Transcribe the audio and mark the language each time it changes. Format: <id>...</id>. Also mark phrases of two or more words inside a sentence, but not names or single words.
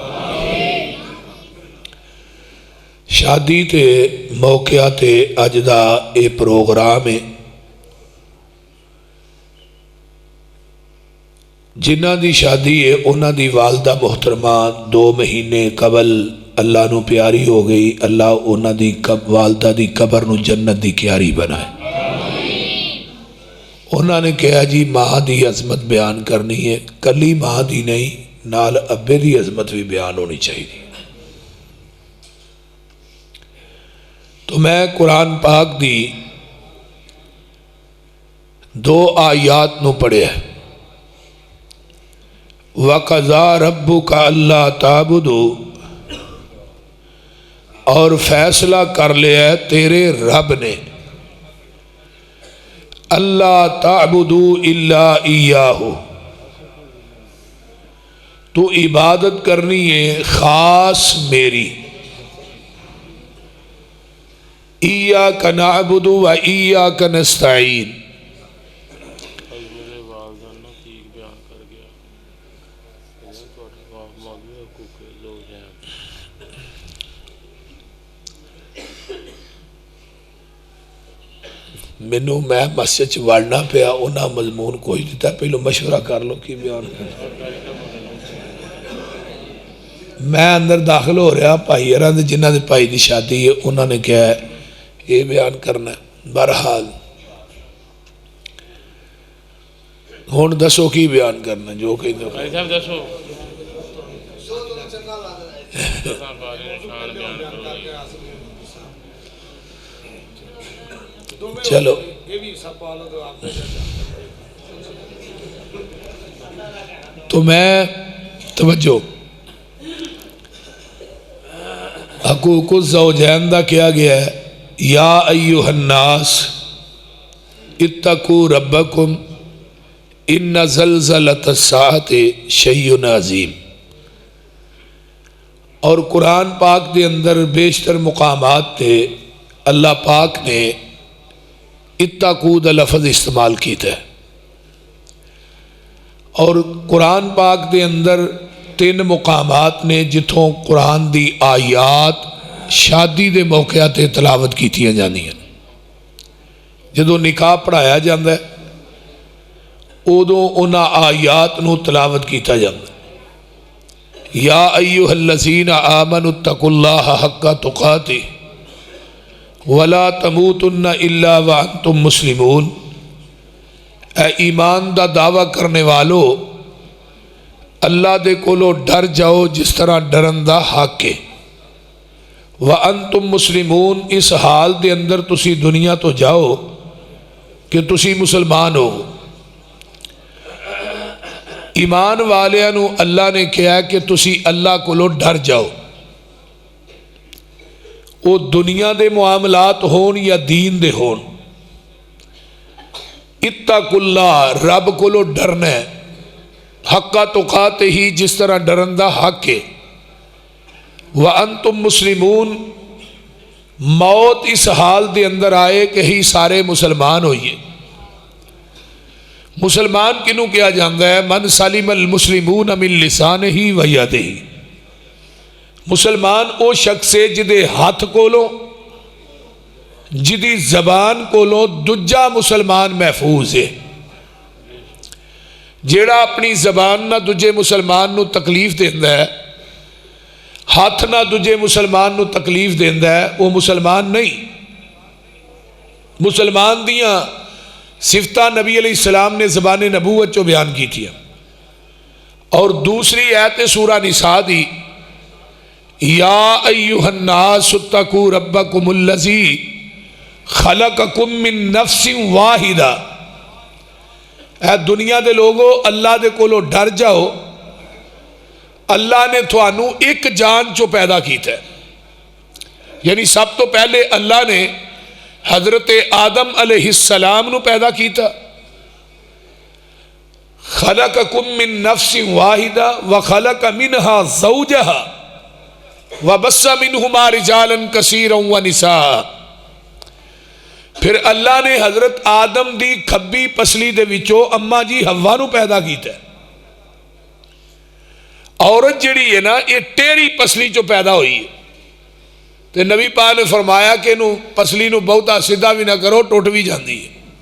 <pa>شادی تے موقعیا تے اج دا یہ پروگرام ہے. جنہاں دی شادی ہے انہاں دی والدہ محترمہ 2 مہینے قبل اللہ نوں پیاری ہو گئی. اللہ انہاں دی والدہ دی قبر نوں جنت دی کیاری بنائے.</pa> <ur>انہوں نے کہا جی ماں کی عظمت بیان کرنی ہے، کلی ماں کی نہیں، نال ابے کی عظمت بھی بیان ہونی چاہیے.</ur> <pa>تو میں قرآن پاک دی 2 آیات نوں پڑھیا.</pa> <ar>وقضى ربك ألا تعبدوا,</ar> <ur>اور فیصلہ کر لیا تیرے رب نے,</ur> <ar>ألا تعبدوا إلا إياه,</ar> <ur>تو عبادت کرنی ہے خاص میری.</ur> <ar>إياك نعبد وإياك نستعين.</ar> <pa>مینوں میں مسجد چ وڑنا پیا، انہے مضمون کوئی دتا, پہلوں مشورہ کر لو کہ بیان کر.</pa> <ur>میں اندر داخل ہو رہا، بھائی یار جنہوں نے بھائی کی شادی ہے انہوں نے کیا ہے یہ بیان کرنا.</ur> <pa>بہرحال ہن دسو کی بیان کرنا، جو کہہ دو. چلو تو میں توجہ, حقوق الزوجین دا کیا گیا ہے,</pa> <ar>يا أيها الناس اتقوا ربكم إن زلزلة الساعة شيء عظيم.</ar> <ur>اور قرآن پاک کے اندر بیشتر مقامات تھے اللہ پاک نے اتقوا دا لفظ استعمال کیا ہے.</ur> <pa>اور قرآن پاک کے اندر 3 مقامات نے جتھوں قرآن دی آیات شادی کے موقعے تے تلاوت کیتیاں جاندیاں. جدوں نکاح پڑھایا جاتا ہے اودوں انہاں آیات نوں تلاوت کیا جاتا ہے.</pa> <ar>يا أيها الذين آمنوا اتقوا الله حق تقاته ولا تموتن إلا وأنتم مسلمون.</ar> <pa>اے ایمان دا دعویٰ کرنے والوں، اللہ دے کولوں ڈر جاؤ جس طرح ڈرن دا حق ہے.</pa> <ar>وأنتم مسلمون,</ar> <pa>اس حال دے اندر تسی دنیا توں جاؤ کہ تسی مسلمان ہو. ایمان والیاں نوں اللہ نے کہا کہ تسی اللہ کولوں ڈر جاؤ. وہ دنیا کے معاملات ہون یا دین دے ہون، اتقوا اللہ رب کولوں ڈرنا ہے,</pa> <ar>حق تقاته</ar> <pa>ہی جس طرح ڈرن دا حق ہے.</pa> <ar>وأنتم مسلمون,</ar> <pa>موت اس حال دے اندر آئے کہ ہی سارے مسلمان ہوئیے. مسلمان کنوں کہا جاتا ہے?</pa> <ar>من سلم المسلمون من لسانه ويده.</ar> <pa>مسلمان وہ شخص ہے جدے ہاتھ کولوں، جدی زبان کولوں دوجا مسلمان محفوظ ہے. جیہڑا اپنی زبان نال دوجے مسلمان نوں تکلیف دیندا ہے، ہتھ نال دوجے مسلمان نوں تکلیف دیندا ہے، وہ مسلمان نہیں. مسلمان دیاں صفتاں نبی علیہ السلام نے زبان نبوت چوں بیان کی تھی. اور دوسری آیت سورہ نساء دی,</pa> <ar>يا أيها الناس اتقوا ربكم الذي خلقكم من نفس واحدة.</ar> <pa>اے دنیا دے لوگو، اللہ دے کولوں ڈر جاؤ. اللہ نے تہانوں اک جان چوں پیدا کیا ہے. یعنی سب توں پہلے اللہ نے حضرت آدم علیہ السلام نوں پیدا کیا.</pa> <ar>خلقكم من نفس واحدة وخلق منها زوجها وبث منهما رجالا كثيرا ونساء.</ar> <pa>فیر اللہ نے حضرت آدم دی کھبی پسلی دے وچوں اماں جی حوا نوں پیدا کیا. عورت جیہڑی ہے نا، یہ ٹیڑھی پسلی چوں پیدا ہوئی ہے. تو نبی پاک نے فرمایا کہ اینوں پسلی نوں بہتا سیدھا بھی نہ کرو، ٹٹ بھی جاتی ہے.</pa>